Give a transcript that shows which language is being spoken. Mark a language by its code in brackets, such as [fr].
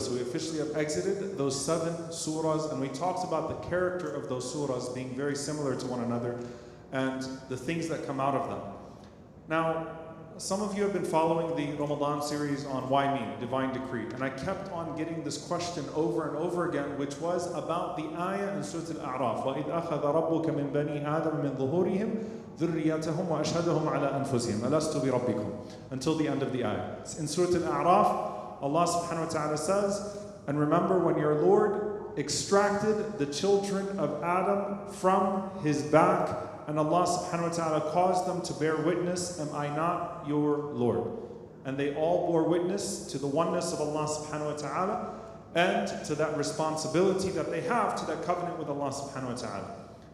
[en] So we officially have exited those 7 surahs, and we talked about the character of those surahs being very similar to one another and the things that come out of them. Now, some of you have been following the Ramadan series on Why Me? Divine Decree. And I kept on getting this question over and over again, which was about the ayah in Surah Al-A'raf. [ar] وَإِذْ أَخَذَ رَبُّكَ مِنْ بَنِي آدَمَ مِنْ ظُهُورِهِمْ ذُرِّيَّتَهُمْ وَأَشْهَدَهُمْ عَلَىٰ أَنفُسِهِمْ أَلَسْتُ بِرَبِّكُمْ Until the end of the ayah. [en] In Surah Al-A'raf, Allah subhanahu wa ta'ala says, and remember when your Lord extracted the children of Adam from his back, and Allah subhanahu wa ta'ala caused them to bear witness, am I not your Lord? And they all bore witness to the oneness of Allah subhanahu wa ta'ala and to that responsibility that they have to that covenant with Allah subhanahu wa ta'ala.